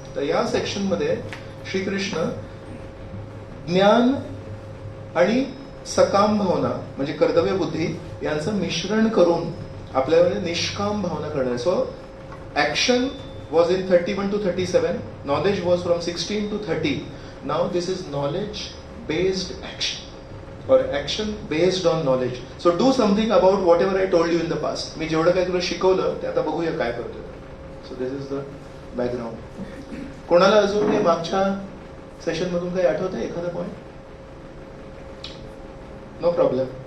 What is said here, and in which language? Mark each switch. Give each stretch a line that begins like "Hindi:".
Marathi: तर या सेक्शन मध्ये श्रीकृष्ण ज्ञान आणि सकाम भावना म्हणजे कर्तव्य बुद्धी यांचं मिश्रण करून आपल्याला निष्काम भावना करणार.
English: So action was in 31 to 37, knowledge was from 16 to 30. Now this is knowledge based action or action based on knowledge. So do something about whatever I told you in the past.
Marathi: मी जेवढं काही तुला शिकवलं ते आता बघूया काय करतोय.
English: So this is the background.
Marathi: कोणाला अजून काही मागच्या सेशन मधून काही आठवतंय एखादा पॉइंट?
English: No problem.